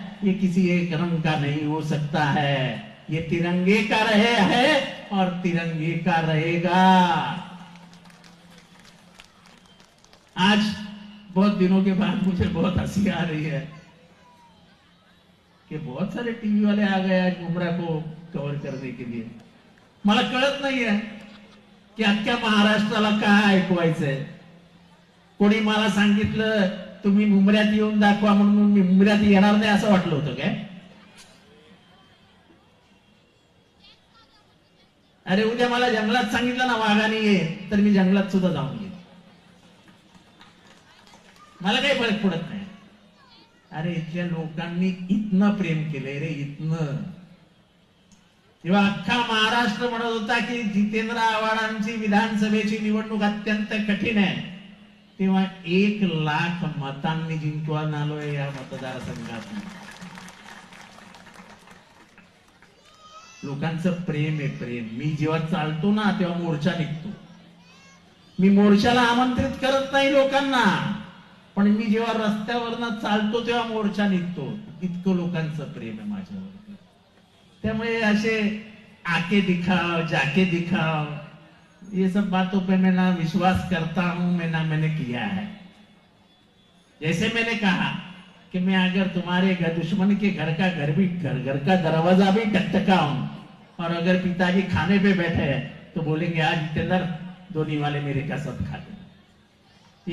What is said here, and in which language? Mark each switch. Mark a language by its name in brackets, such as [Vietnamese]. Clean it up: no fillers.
[Hindi] ये किसी एक रंग का नहीं हो सकता है, ये तिरंगे का रहे है और तिरंगे का रहेगा। आज बहुत दिनों के बाद मुझे बहुत हंसी आ रही है कि बहुत सारे टीवी वाले आ गए आज मुमरा को कव्हर करने के लिए। [Marathi] मला कळत नाहीये की अख्ख्या महाराष्ट्राला काय ऐकवायचंय। कोणी मला सांगितलं तुम्ही मुंबऱ्यात येऊन दाखवा, म्हणून मी मुंबऱ्यात येणार नाही असं वाटलं होतं काय? अरे उद्या मला जंगलात सांगितलं ना वाघाने ये, तर मी जंगलात सुद्धा जाऊन येईन, मला काही फरक पडत नाही। अरे इथल्या लोकांनी इतनं प्रेम केलंय रे, इतनं। जेव्हा अख्खा महाराष्ट्र म्हणत होता की जितेंद्र आव्हाडांची विधानसभेची निवडणूक अत्यंत कठीण आहे, तेव्हा 1 लाख मतांनी जिंकून आलोय या मतदारसंघात। लोकांचं प्रेम आहे, प्रेम। मी जेव्हा चालतो ना तेव्हा मोर्चा निघतो। मी मोर्चाला आमंत्रित करत नाही लोकांना, पण मी जेव्हा रस्त्यावरनं चालतो तेव्हा मोर्चा निघतो। इतकं लोकांचं प्रेम आहे माझ्यावर। त्यामुळे असे [Hindi] आके दिखाओ, जाके दिखाओ, ये सब बातों पे मैं ना विश्वास करता हूं, मैं ना मैंने किया है। जैसे मैंने कहा कि मैं अगर तुम्हारे दुश्मन के घर का दरवाजा भी टकटकाऊं, और अगर पिताजी खाने पे बैठे हैं तो बोलेंगे आज जितेंद्र धोनी वाले मेरे का सब खा ले।